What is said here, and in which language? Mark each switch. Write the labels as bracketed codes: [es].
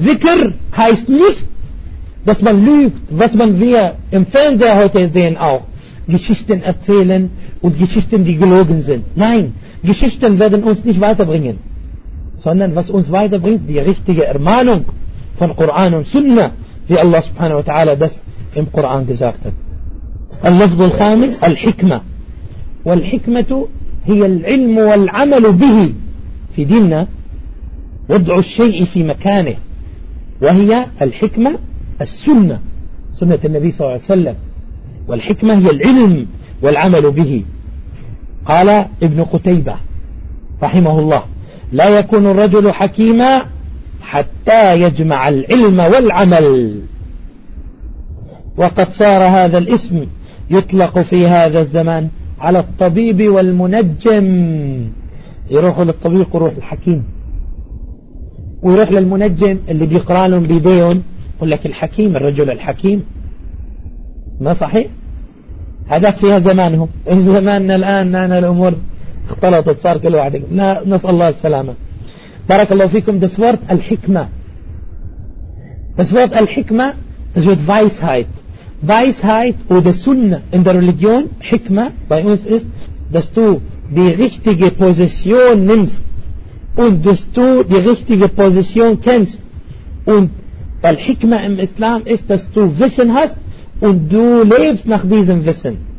[de] Zikr heißt nicht, dass man lügt, was man wir im Fernseher heute sehen auch. Geschichten erzählen und Geschichten, die gelogen sind. Nein, Geschichten werden uns nicht weiterbringen. Sondern was uns weiterbringt, die richtige Ermahnung von Koran und Sunna, wie Allah subhanahu wa ta'ala das im Koran gesagt hat. [ar] اللفظ الخامس الحكمة والحكمة هي العلم والعمل به في ديننا وضع الشيء في مكانه وهي الحكمة السنة سنة النبي صلى الله عليه وسلم والحكمة هي العلم والعمل به قال ابن قتيبة رحمه الله لا يكون الرجل حكيما حتى يجمع العلم والعمل وقد صار هذا الاسم يطلق في هذا الزمان على الطبيب والمنجم يروح للطبيب وروح الحكيم ويروح للمنجم اللي بيقرأ لهم بيديهم يقول لك الحكيم الرجل الحكيم ما صحيح هذا فيها زمانهم زماننا الآن أنا الأمور اختلطت صار كل واحد نسأل الله السلامة بارك الله فيكم [de] das Wort الحكمة das Wort الحكمة das Wort Weisheit. Weisheit oder Sunna in der Religion, Hikma bei uns ist, dass du die richtige Position nimmst und dass du die richtige Position kennst. Und weil Hikma im Islam ist, dass du Wissen hast und du lebst nach diesem Wissen.